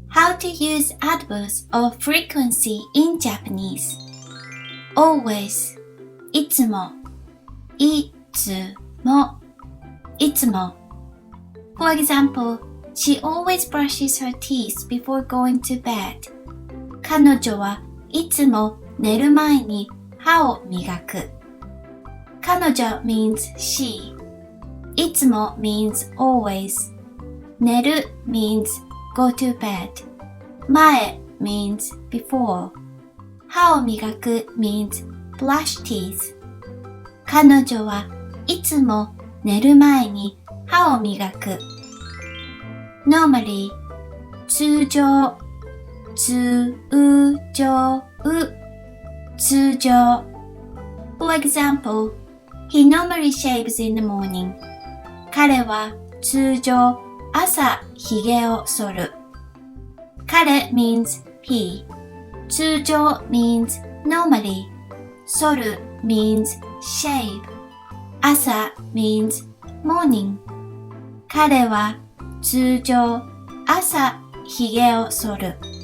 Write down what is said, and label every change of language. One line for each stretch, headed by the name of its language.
English: How to use adverbs of frequency in Japanese.
Japanese: Always, いつも、いつも、いつも。
English: For example, she always brushes her teeth before going to bed.
Japanese: 彼女はいつも寝る前に歯を磨く。
English: 彼女 means she. いつも means always. 寝る means go to bed. 前 means before. 歯を磨く means brush teeth.
Japanese: 彼女はいつも寝る前に歯を磨く。
English: normally 通常通常通常 For example, he normally shaves in the morning.
Japanese: 彼は通常朝ひげを剃る。
English: 彼 means he. 通常 means normally. 剃る means shave. 朝 means morning.
Japanese: 彼は通常朝ひげを剃る。